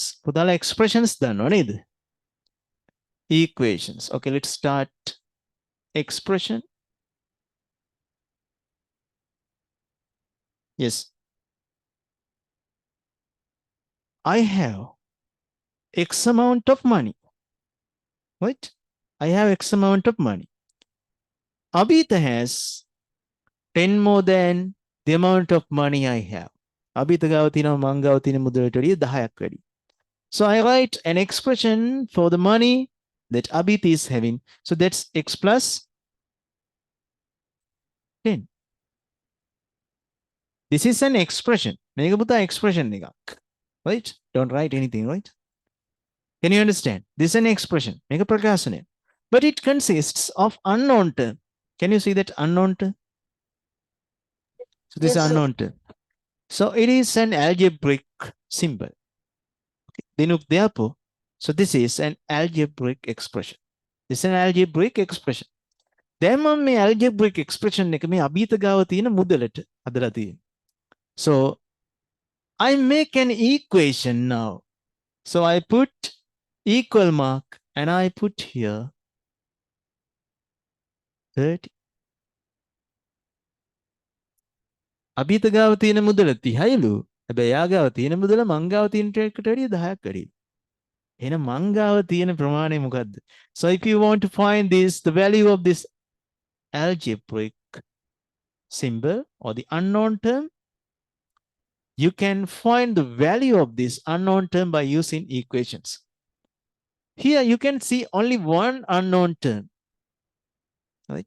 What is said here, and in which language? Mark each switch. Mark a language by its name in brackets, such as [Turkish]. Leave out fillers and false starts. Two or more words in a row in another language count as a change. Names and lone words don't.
[Sinhala] පුතාලා expressions දන්නව නේද? [English] Equations. Okay, let's start expression. Yes. I have X amount of money. Right? I have X amount of money. Abita has 10 more than the amount of money I have. [Sinhala] Abita ගාව තියෙනවා මං ගාව තියෙන මුදලට වැඩිය 10ක් වැඩි. [English] So I write an expression for the money that Abit is having. So that's X plus 10. This is an expression. [Sinhala] මේක පුතා expression එකක්. [English] Right? Don't write anything, right? Can you understand? This is an expression. [Sinhala] මේක ප්‍රකාශනය. [English] But it consists of unknown term. Can you see that unknown term? So this Yes, is sir. unknown term. So it is an algebraic symbol. Therefore, so this is an algebraic expression. This is an algebraic expression. [Sinhala] දැන් මම මේ [English] algebraic expression [Sinhala] එක මේ අභීත ගාව තියෙන මුදලට හදලා තියෙනවා. [English] So I make an equation now. So I put equal mark and I put here 30. [Sinhala] අභීත ගාව තියෙන මුදල 30යිලු. හැබැයි යා ගාව තියෙන මුදල මං ගාව තියෙන එකට වැඩිය 10ක් වැඩි. එහෙනම් මං ගාව තියෙන ප්‍රමාණය මොකද්ද? [English] So if you want to find this, the value of this algebraic symbol or the unknown term, you can find the value of this unknown term by using equations. Here you can see only one unknown term, right?